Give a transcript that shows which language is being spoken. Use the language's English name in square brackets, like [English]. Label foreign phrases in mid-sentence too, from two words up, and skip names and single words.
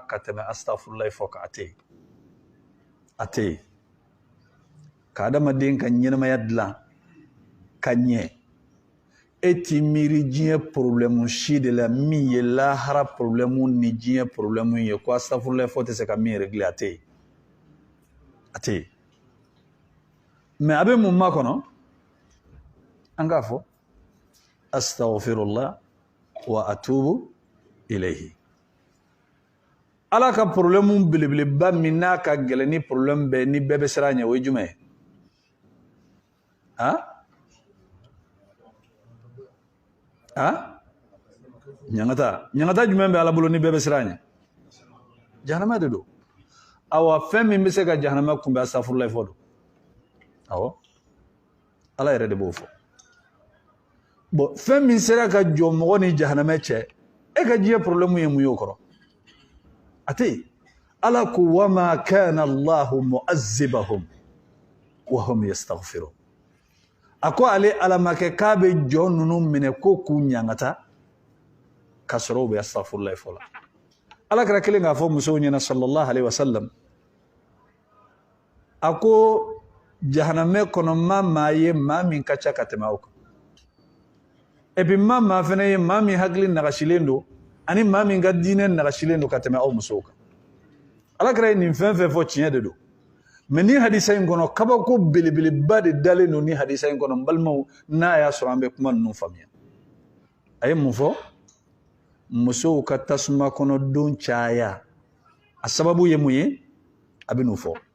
[Bambara] ka tɛmɛ astafurulayi fɔ ka a tɛ yen ka adamaden ka ɲɛnamaya dilan ka ɲɛ e t'i miiri diɲɛ problème si de la min ye lahara problème ni diɲɛ problème ye ko astafurulayi fɔ tɛ se ka min régler a tɛ yen mais a bɛ mun makɔnɔ an k'a fɔ [Arabic] أستغفر الله وأتوب إليه [Bambara] Ala ka problème belebeleba min n'a ka gɛlɛn ni problème bɛɛ ni bɛɛ bɛ siran a ɲɛ o ye jumɛn ye ɲaŋata jumɛn bɛ Ala bolo ni bɛɛ bɛ siran a ɲɛ jahanama de don awa fɛn min bɛ se ka jahanama kunbɛn astaghfirullah fɔ don awɔ Ala yɛrɛ de b'o fɔ bon fɛn min sera ka jɔ mɔgɔ ni jahanama cɛ e ka diɲɛ problème ye mun ye o kɔrɔ a tɛ yen Ala ko [Arabic] وما كان الله معذبهم وهم يستغفرون [Bambara] a ko ale Ala ma kɛ k'a bɛ jɔ ninnu minɛ ko k'u ɲaŋata ka sɔrɔ u bɛ astaghfirullah fɔ la Ala kɛra kelen k'a fɔ musow ɲɛna [Arabic] صلى الله عليه وسلم [Bambara] a ko jahanamɛ kɔnɔ maa ye maa min ka ca ka tɛmɛ aw kan [French] et puis [Bambara] maa fana ye maa min hakili nagasilen don ani maa min ka diinɛ nagasilen don ka tɛmɛ aw musow kan Ala kɛra ye nin fɛn fɛn fɔ tiɲɛ de don mais ni hadisa in kɔnɔ kabako belebeleba de dalen don ni hadisa in kɔnɔ n balimaw n'a y'a sɔrɔ an bɛ kuma ninnu faamuya a ye mun fɔ musow ka tasuma kɔnɔ don caya a sababu ye mun ye a bɛ n'o fɔ